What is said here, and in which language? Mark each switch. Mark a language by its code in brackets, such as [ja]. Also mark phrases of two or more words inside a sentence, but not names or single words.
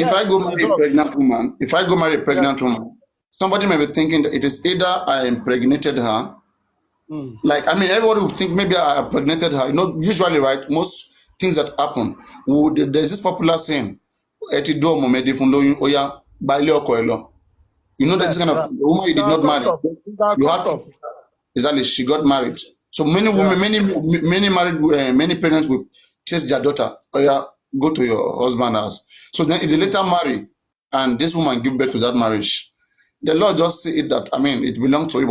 [en] yes, I go it marry a does. pregnant woman, Yeah. somebody may be thinking that it is either I impregnated her. Like, I mean, everybody would think maybe I impregnated her. You know, usually, right, most things that happen, there's this popular saying, [yo] "Eti do mo medi fun loyun, oya, ba ile oko ẹ lọ." [en] You know that this Yes, kind of right. the woman you did not marry. It's our You had custom. to, exactly, she got married. So many Yeah. women, many married, many parents will chase their daughter. Oh yeah, go to your husband's house. So then, if they later marry, and this woman give birth to that marriage, the law just say it that, I mean, it belongs to you.